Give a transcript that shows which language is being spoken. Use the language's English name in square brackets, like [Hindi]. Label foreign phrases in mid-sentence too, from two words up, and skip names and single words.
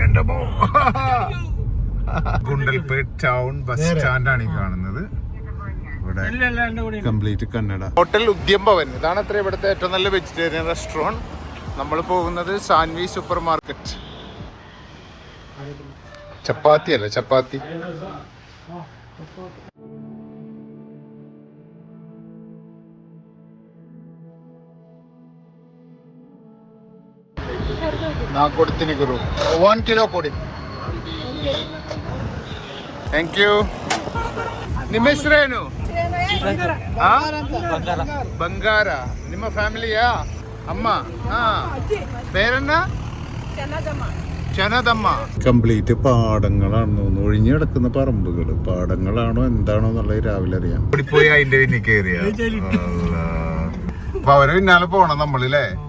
[Malayalam] എന്റെ ഗുണ്ടൽപേട്ട് ടൗൺ ബസ് സ്റ്റാൻഡാണ് ഈ കാണുന്നത്. ഇവിടെ കംപ്ലീറ്റ് കന്നഡ. ഹോട്ടൽ ഉദ്യം ഭവൻ, ഇതാണ് അത്ര ഇവിടുത്തെ ഏറ്റവും നല്ല [English] vegetarian restaurant. [Malayalam] നമ്മൾ പോകുന്നത് സാൻവി സൂപ്പർ മാർക്കറ്റ്. ചപ്പാത്തി അല്ല, ചപ്പാത്തി. [Kannada] ಕೊಡ್ತೀನಿ ಗುರು. 1 ಕಿಲೋ ಕೊಡಿ. [English] thank you. [Kannada] ನಿಮ್ಮ ಹೆಸರೇನು? ಬಂಗಾರ. ನಿಮ್ಮ ಫ್ಯಾಮಿಲಿಯಾ? ಅಮ್ಮ. [Malayalam] പേരെന്ന? ചനദമ്മ. കംപ്ലീറ്റ് പാടങ്ങളാണ് തോന്നുന്നു. ഒഴിഞ്ഞു കിടക്കുന്ന പറമ്പുകള്. പാടങ്ങളാണോ എന്താണോ എന്നുള്ളത് രാവിലെ അറിയാം. പോയി അതിന്റെ പിന്നിൽ കയറിയ. അപ്പൊ അവരെ പിന്നാലെ പോണം നമ്മളില്ലേ?